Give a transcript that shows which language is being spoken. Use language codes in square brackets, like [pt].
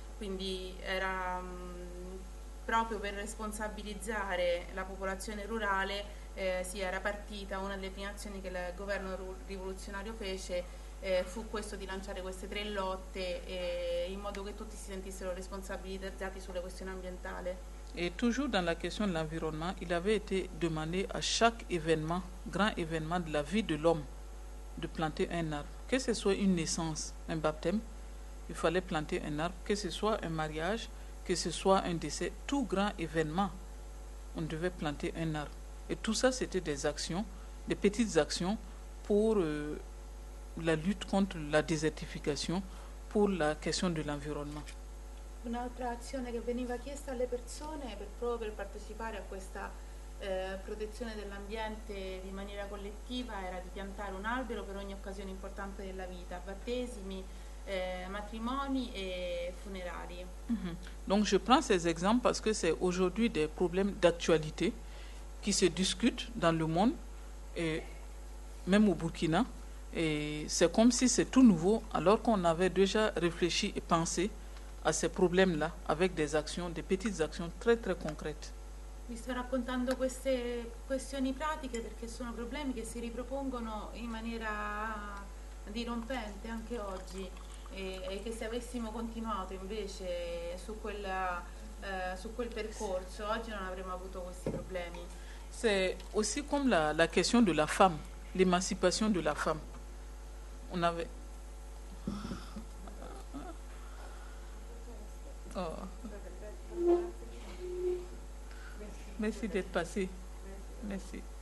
[it] Quindi era proprio per responsabilizzare la popolazione rurale, si era partita, una delle prime azioni che il governo rivoluzionario fece fu questo di lanciare queste tre lotte in modo che tutti si sentissero responsabilizzati sulle questioni ambientali. [fr] Et toujours dans la question de l'environnement, il avait été demandé à chaque événement, grand événement de la vie de l'homme, de planter un arbre. Que ce soit une naissance, un baptême, il fallait planter un arbre. Que ce soit un mariage, que ce soit un décès, tout grand événement, on devait planter un arbre. Et tout ça, c'était des actions, des petites actions pour la lutte contre la désertification, pour la question de l'environnement. [it] Un'altra azione che veniva chiesta alle persone proprio per partecipare a questa protezione dell'ambiente di maniera collettiva era di piantare un albero per ogni occasione importante della vita, battesimi, matrimoni e funerali. Mm-hmm. [fr] Donc je prends ces exemples parce que c'est aujourd'hui des problèmes d'actualité qui se discutent dans le monde, et même au Burkina, et c'est comme si c'est tout nouveau alors qu'on avait déjà réfléchi et pensé a ces problèmes-là avec des actions, des petites actions très très concrètes. [it] Vi sto raccontando queste questioni pratiche perché sono problemi che si ripropongono in maniera dirompente anche oggi, e che se avessimo continuato invece su quel percorso oggi non avremmo avuto questi problemi. [fr] C'est aussi comme la question de la femme, l'émancipation de la femme. On avait Oh. Merci d'être passé. Merci.